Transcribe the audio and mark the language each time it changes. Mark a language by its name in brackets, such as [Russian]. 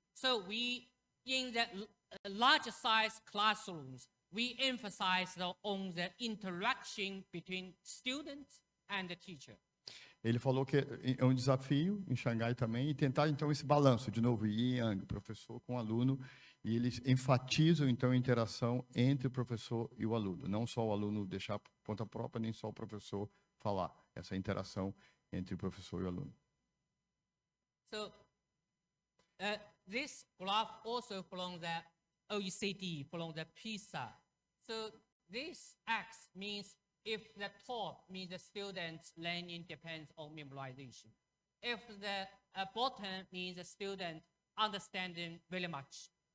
[English] So we, in the large size classrooms, we emphasize on the interaction between students and the teacher. [Portuguese] Ele falou que é um desafio em Xangai também, e tentar, então, esse balanço, de novo, yin e yang, professor com aluno, e eles enfatizam, então, a interação entre o professor e o aluno. Não só o aluno deixar por conta própria, nem só o professor falar. Essa interação entre o professor e o aluno. [English] So, this graph also from the OECD, from the PISA. So, this X means if the top means the student's learning depends on memorization. If the bottom means the student understanding very much.